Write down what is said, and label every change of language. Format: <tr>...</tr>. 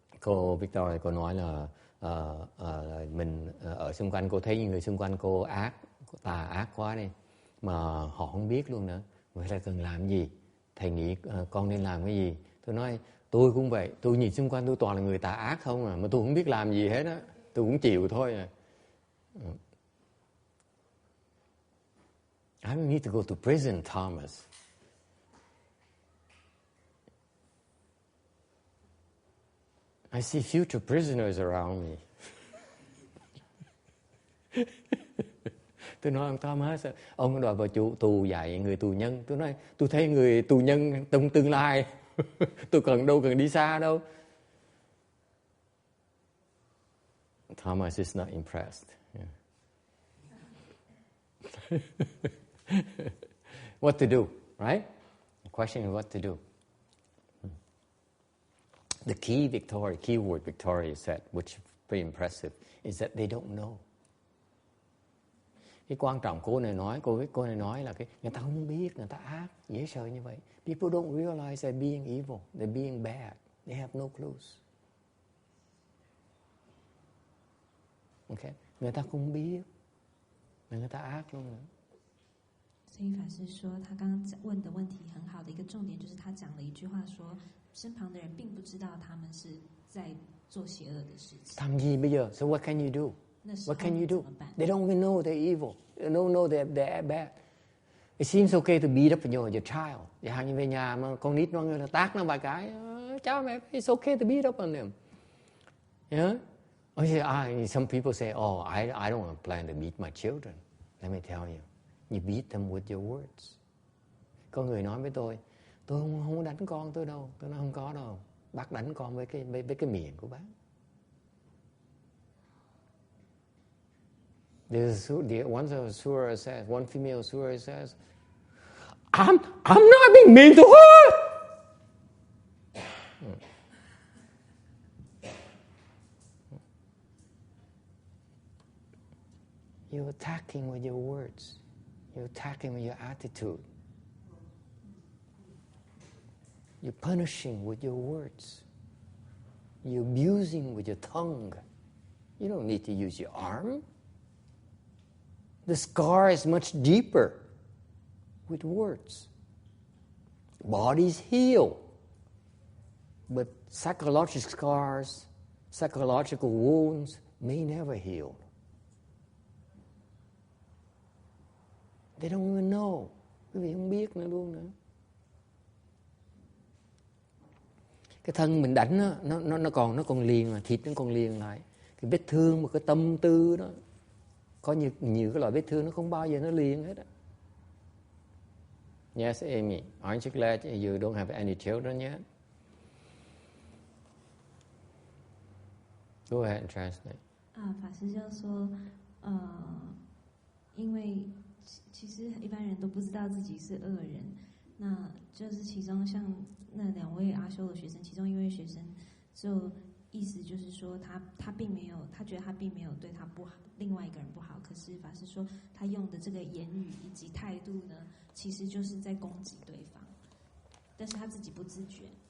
<vi>Cô Victoria cô nói là mình ở xung quanh cô thấy những người xung quanh cô tà ác quá đi, mà họ không biết luôn nữa. Vậy là cần làm gì? Thầy nghĩ con nên làm cái gì? Tôi nói tôi cũng vậy. Tôi nhìn xung quanh tôi toàn là người tà ác không mà tôi không biết làm gì hết á. Tôi cũng chịu thôi à.</vi> <en>I don't need to go to prison, Thomas. I see future prisoners around me.</en> <vi>Tôi nói ông Thomas, ông đòi vào tù dạy người tù nhân. Tôi nói tôi thấy người tù nhân trong tương lai. Tôi đâu cần đi xa đâu.</vi> <en>Thomas is not impressed. Yeah. What to do, right? The question is what to do. The keyword Victoria said, which is very impressive, is that they don't know.</en> <vi>Cái quan trọng cô này nói là người ta không biết, người ta ác, dễ sợ như vậy.</vi> <en>People don't realize they're being evil, they're being bad. They have no clues. Okay?</en> <vi>Người ta không biết, mà người ta ác luôn nữa.</vi> <zh>所以法师说，他刚刚问的问题很好的一个重点，就是他讲了一句话说，身旁的人并不知道他们是在做邪恶的事情。</zh> <vi>Làm gì bây giờ?</vi> <en>So what can you do? What can you do? They don't even know they're evil. They don't know they're bad. It seems okay to beat up your child.</en> <vi>Chẳng hạn như về nhà mà con nít nó tát nó vài cái, cháu mẹ,</vi> <en>it's okay to beat up on them. Yeah? Some people say, I don't plan to beat my children. Let me tell you. You beat them with your words.</en> <vi>Có người nói với tôi không đánh con tôi đâu. Tôi nói không có đâu. Bác đánh con với cái miệng của bác.</vi> <en>One female surah says, I'm not being mean to her. You're attacking with your words. You're attacking with your attitude. You're punishing with your words. You're abusing with your tongue. You don't need to use your arm. The scar is much deeper with words. Bodies heal, but psychological scars, psychological wounds may never heal. They don't even know.</en> <vi>Quý vị không biết nữa luôn nữa. Cái thân mình đánh nó còn liền là thịt nó còn liền lại. Cái vết thương mà cái tâm tư đó, có nhiều cái loại vết thương nó không bao giờ nó liền hết á.</vi> <en>Yes, Amy, aren't you glad you don't have any children yet? Go ahead and translate.</en> <zh>法师就说，因为其实一般人都不知道自己是恶人，那就是其中像那2位阿修的学生，其中1位学生就意思就是说他并没有，他觉得他并没有对他不好，另外一个人不好，可是法师说他用的这个言语以及态度呢，其实就是在攻击对方，但是他自己不自觉。</zh>